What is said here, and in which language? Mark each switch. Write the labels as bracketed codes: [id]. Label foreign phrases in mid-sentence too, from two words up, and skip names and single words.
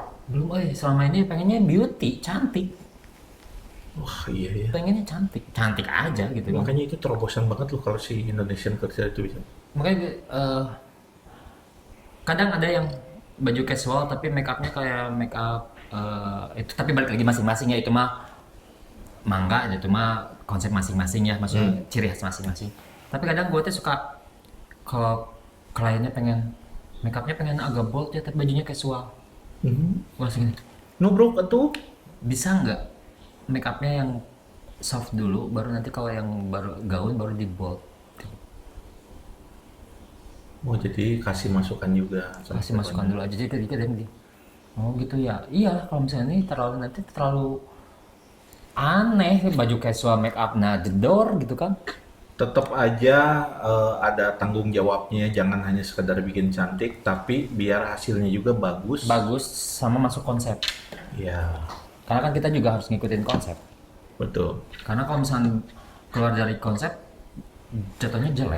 [id] belum, selama ini pengennya beauty, cantik. Wah iya ya. Pengennya cantik aja gitu. Makanya itu terobosan banget loh kalau si [en] Indonesian culture [id] itu bisa. Makanya kadang ada yang baju casual tapi make upnya kayak [en] make up [id] itu, tapi balik lagi masing-masing ya, itu mah mangga, itu mah konsep masing-masing ya, maksudnya ciri khas masing-masing. Tapi kadang gue tuh suka kalau kliennya pengen make upnya pengen agak bold ya tapi bajunya casual. Gue langsung gini, [en] No bro, [id] itu bisa nggak make upnya yang soft dulu, baru nanti kalau yang baru gaun baru di bold. mau jadi kasih masukan juga. Kasih masukan dulu aja, jadi ketika dia bilang, oh gitu ya, iya kalau misalnya ini terlalu aneh baju [en] casual make up [id] nah jedor gitu kan. Tetap aja ada tanggung jawabnya, jangan hanya sekedar bikin cantik, tapi biar hasilnya juga bagus. Sama masuk konsep, Ya, karena kan kita juga harus ngikutin konsep, betul. karena kalau misalnya keluar dari konsep jatuhnya jelek.